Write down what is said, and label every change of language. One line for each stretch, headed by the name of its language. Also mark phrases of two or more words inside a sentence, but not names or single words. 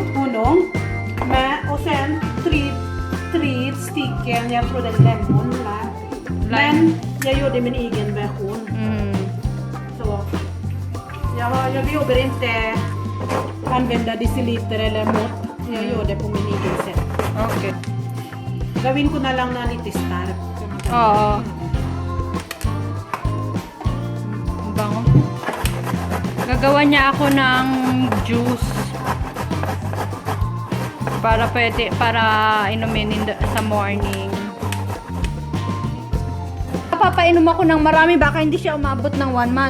Swedish: honung och sen tre stycken, jag tror det är lemon. Men jag gjorde min egen version. Så jag behöver inte använda deciliter eller mått. Jag gör det på min egen sätt.
Filipino: Okay. Gawin ko na lang na
Swedish: lite stark.
Filipino: Oo. Ang bango. Gagawa niya ako ng juice. Para inumin sa morning. Papainom ako ng marami, baka hindi siya umabot ng 1 month.